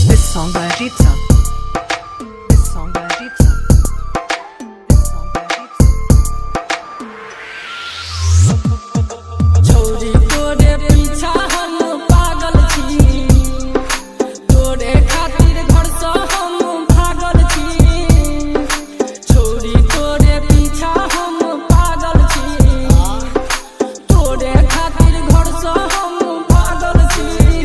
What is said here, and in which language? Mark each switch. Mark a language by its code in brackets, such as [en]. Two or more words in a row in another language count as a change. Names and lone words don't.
[en] song by Ritza. This song by Ritza. This song by Ritza. [mai] छोरी तोरे पीछा हम पागल छी, तोरे खातिर घर से हम भागल छी। छोरी तोरे पीछा हम पागल छी, तोरे खातिर घर से हम भागल छी।